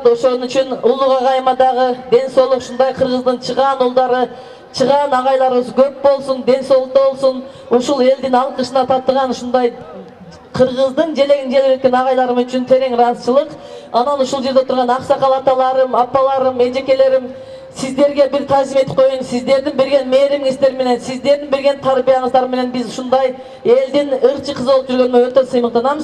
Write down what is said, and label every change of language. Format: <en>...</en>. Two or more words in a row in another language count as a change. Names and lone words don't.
<ky>Ошон үчүн Улук агайыма дагы ден соолук, ушундай Кыргыздын чыгаан улдары, чыгаан агайларыбыз көп болсун, ден соолукта болсун. Ушул элдин алкышына татыган ушундай Кыргыздын желегин желбиреткен агайларым үчүн терең ыраазычылык. Анан ушул жерде турган аксакал аталарым, апаларым, эжекелерим, сиздерге бир таазим этип коюн. Сиздерден берген мээриңиздер менен, сиздерден берген тарбияңыздар менен биз ушундай элдин ырчы кызы болуп жүргөнүмө өтө сыймыктанам.</ky>